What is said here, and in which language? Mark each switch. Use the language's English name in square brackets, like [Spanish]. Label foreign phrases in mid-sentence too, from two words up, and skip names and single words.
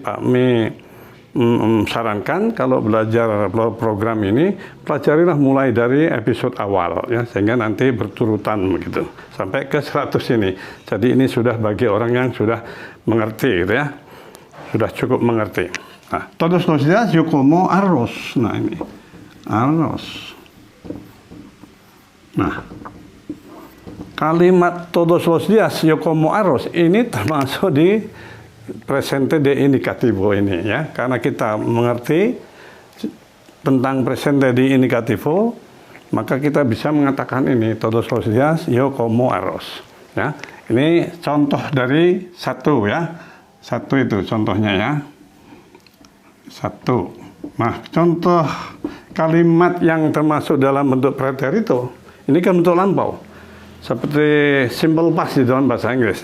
[Indonesian] Jadi Pak Mi sarankan kalau belajar program ini, pelajarilah mulai dari episode awal ya, sehingga nanti berturutan begitu sampai ke 100 ini. Jadi ini sudah bagi orang yang sudah mengerti gitu ya. Sudah cukup mengerti. Nah, [Spanish] todos los días yo como arroz. [Indonesian] Nah, ini arroz. Nah, kalimat [Spanish] todos los días yo como arroz [Indonesian] ini termasuk di [Spanish] presente de indicativo [Indonesian] ini ya, karena kita mengerti tentang [Spanish] presente de indicativo, [Indonesian] maka kita bisa mengatakan ini [Spanish] todos los días yo como arroz [Indonesian] ya. Ini contoh dari satu ya, satu itu contohnya ya, satu. Nah, contoh kalimat yang termasuk dalam bentuk preterito ini kan bentuk lampau seperti [English] simple past [Indonesian] di dalam bahasa Inggrisnya.